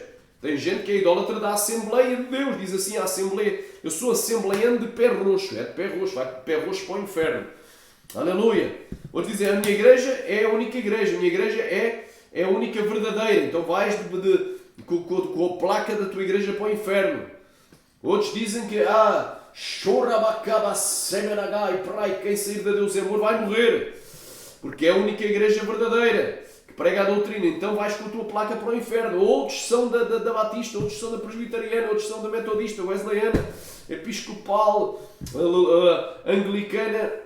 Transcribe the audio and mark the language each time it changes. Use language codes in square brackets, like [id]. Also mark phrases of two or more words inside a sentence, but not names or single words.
[pt] Tem gente que é idólatra da Assembleia de Deus. Diz assim a Assembleia: eu sou assembleiano de pé roxo. É de pé roxo, vai de pé roxo para o inferno. Aleluia. Outros dizem: a minha igreja é a única igreja. A minha igreja é a única verdadeira. Então vais com a placa da tua igreja para o inferno. Outros dizem que chorabacaba semenagai, prai, quem sair de Deus e amor vai morrer. Porque é a única igreja verdadeira que prega a doutrina. Então vais com a tua placa para o inferno. Outros são da Batista, outros são da Presbiteriana, outros são da Metodista, Wesleyana, Episcopal, Anglicana.